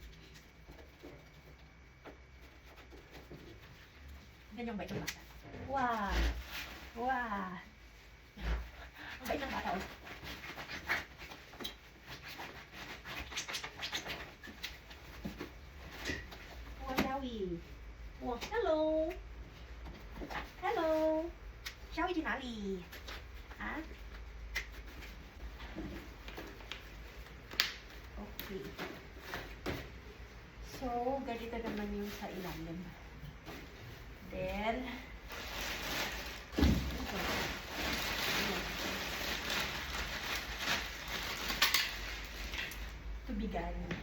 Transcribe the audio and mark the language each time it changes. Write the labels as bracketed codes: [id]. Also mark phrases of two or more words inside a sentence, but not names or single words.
[tl] Ganyan ba itong bata? Wow! Wow! Ang bait ng bata, oh. Oh, Xiaoyi. [en] Oh, hello. Hello. [zh] Xiaoyi 去哪里? Ha? Okay. [tl] So, ganito naman yung sa ilalim. Then, tubigan.